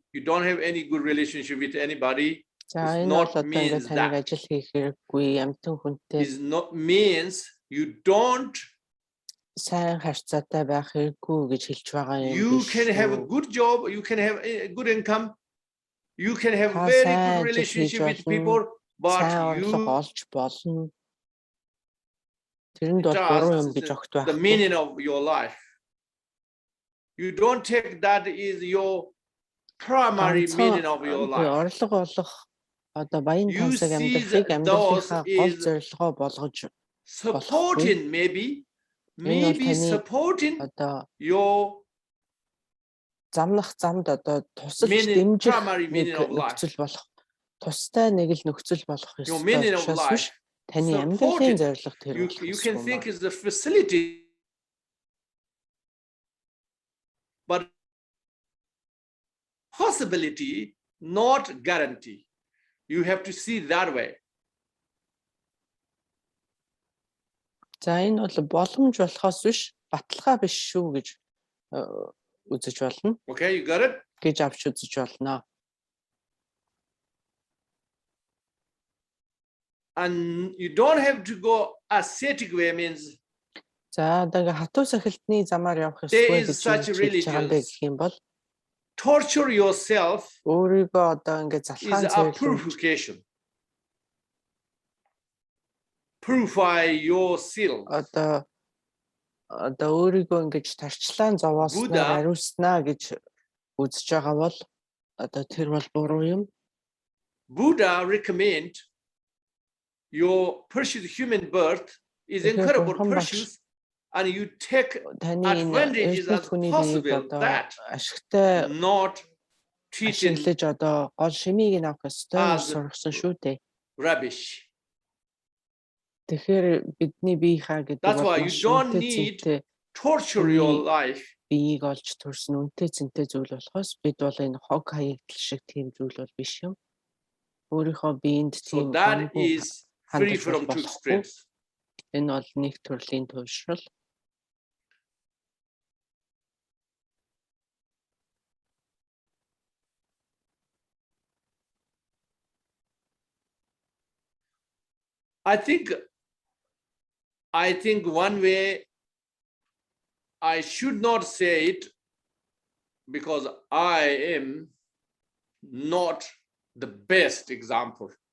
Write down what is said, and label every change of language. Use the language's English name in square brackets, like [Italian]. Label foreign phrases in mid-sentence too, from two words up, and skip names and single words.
[English] You don't have any good relationship with anybody. [Mongolian] За энэ бол одоо ингээд таныг ажил хийх хэрэггүй, амтан хүнтэй. [English] It not means you don't. [Mongolian] Сайн харьцаатай байх хэрэггүй гэж хэлж байгаа юм. [English] You can have a good job. You can have a good income. You can have very good relationship with people, but you [Mongolian] олж болно. Тэрэнд бол буруу юм гэж огт байхгүй. [English] The meaning of your life. You don't take that is your primary meaning of your life. [Mongolian] Орлого олох одоо баян тансаг амьдрахыг амьдралынхаа гол зорилгоо болгож [English] supporting maybe supporting your [Mongolian] замнах замд одоо тусалж дэмжих нөхцөл болох тустай нэг л нөхцөл болох ёстой. Таны амьдралын зорилго тэр болох. [English] You can think is the facility, but possibility not guarantee. You have to see that way. [Mongolian] За энэ бол боломж болохоос биш баталгаа биш шүү гэж үзэж болно. [English] Okay, you got it? [Mongolian] Гэж авч үзэж болно. [English] And you don't have to go ascetic way means. [Mongolian] За одоо хатуу сахилтны замаар явах ёсгүй гэж хэлж байгаа гэх юм бол [English] torture yourself [Mongolian] өөрийгөө одоо ингээд залхаан [English] purification. Purify yourself. [Mongolian] Одоо өөрийгөө ингэж тарчлаан зовоосноор ариуснаа гэж үзэж байгаа бол одоо тэр бол буруу юм. [English] Buddha recommend your precious human birth is incredible precious. And you take advantages as possible that not treated as rubbish. That's why you don't need to torture your life. [Mongolian] Биеийг олж төрсөн үнтэй цэнтэй зүйл болохоос бид бол энэ хог хаягдл шиг тийм зүйл бол биш юм. Өөрийнхөө биеинд тийм [English] that is free from two extremes. [Mongolian] Энэ бол нэг төрлийн туушрал. [English] I think one way I should not say it because I am not the best example.